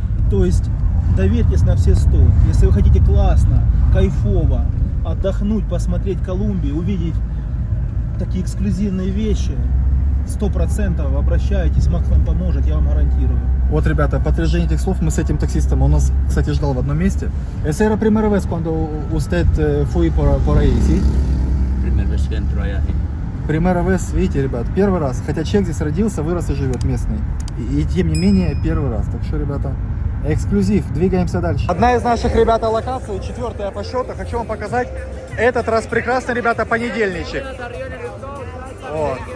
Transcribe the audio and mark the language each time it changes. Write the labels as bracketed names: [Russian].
[Russian] То есть доверьтесь на все 100. Если вы хотите классно, кайфово, отдохнуть, посмотреть Колумбию, увидеть такие эксклюзивные вещи, 100% обращайтесь, Макс вам поможет, я вам гарантирую. Вот, ребята, подтверждение этих слов мы с этим таксистом, он нас, кстати, ждал в одном месте. [Spanish] ¿Esa era primera vez cuando usted fue por ahí, sí? Primera vez que entro allá. Primera vez, [Russian] видите, ребят, первый раз. Хотя человек здесь родился, вырос и живет местный. И тем не менее, первый раз. Так что, ребята, эксклюзив. Двигаемся дальше. Одна из наших, ребята, локаций, 4-я по счету. Хочу вам показать этот раз прекрасный, ребята, понедельничек. Вот.